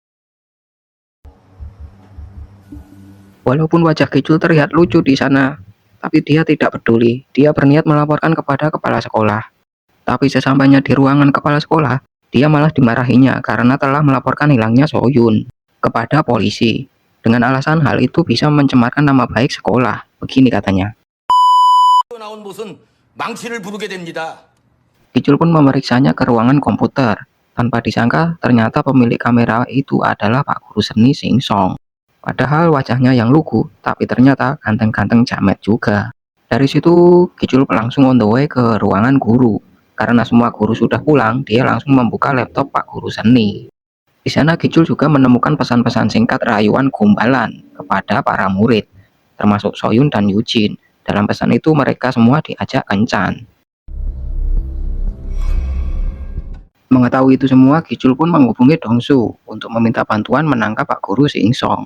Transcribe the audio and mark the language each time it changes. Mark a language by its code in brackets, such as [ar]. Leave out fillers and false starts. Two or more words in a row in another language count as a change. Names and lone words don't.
[id] Walaupun wajah Gicul terlihat lucu di sana, tapi dia tidak peduli. Dia berniat melaporkan kepada kepala sekolah. Tapi sesampainya di ruangan kepala sekolah, dia malah dimarahinya karena telah melaporkan hilangnya Soyun kepada polisi. Dengan alasan hal itu bisa mencemarkan nama baik sekolah. Begini katanya. [ko] 나온 못은 망치를 부르게 됩니다. [id] Gicul pun memeriksanya ke ruangan komputer. Tanpa disangka, ternyata pemilik kamera itu adalah Pak Guru Seni Singsong. Padahal wajahnya yang lugu, tapi ternyata ganteng-ganteng jamet juga. Dari situ, Gicul langsung [en] on the way [id] ke ruangan guru. Karena semua guru sudah pulang, dia langsung membuka laptop Pak Guru Seni. Di sana Gicul juga menemukan pesan-pesan singkat rayuan gombalan kepada para murid, termasuk Soyun dan Eugene. Dalam pesan itu mereka semua diajak kencan. Mengetahui itu semua, Gicul pun menghubungi Dongsu untuk meminta bantuan menangkap Pak Guru Singsong.